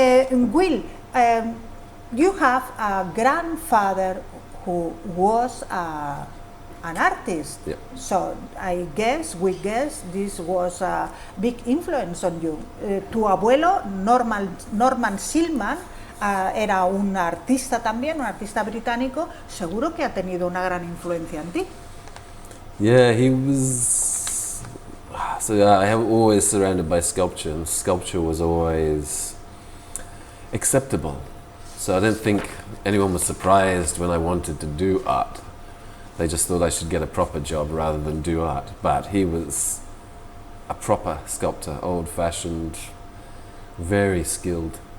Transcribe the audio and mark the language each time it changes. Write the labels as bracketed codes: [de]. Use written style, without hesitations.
[en] Will, you have a grandfather who was an artist. Yeah. So we guess this was a big influence on you. [es] Tu abuelo, Norman Silman, era un artista también, un artista británico. Seguro que ha tenido una gran influencia en ti. [en] Yeah, he was... So I have always surrounded by sculpture, and sculpture was always acceptable. So I don't think anyone was surprised when I wanted to do art. They just thought I should get a proper job rather than do art. But he was a proper sculptor, old-fashioned, very skilled.